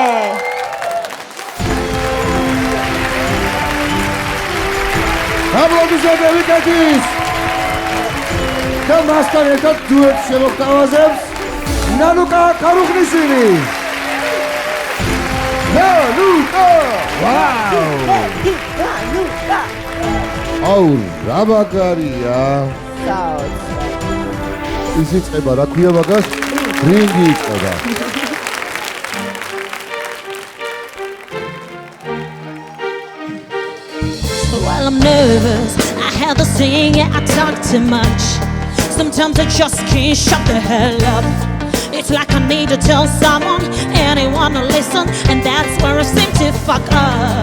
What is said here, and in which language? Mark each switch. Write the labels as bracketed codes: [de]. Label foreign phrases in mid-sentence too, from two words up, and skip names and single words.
[ka] აპლოდისმენტები ქეთის და მასთან ერთად დუეტს შემოგთავაზებს ნანუკა ქარუხნიშვილი. ნანუკა! ვაუ! ნანუკა! აუ, რა მაგარია! ის იწყება, რა ქვია მაგას? რინგი იწყება. [en] While I'm nervous, I have the saying, yeah, I talk too much. Sometimes I just can't shut the hell up. It's like I need to tell someone, anyone to listen, and that's where I seem to fuck up.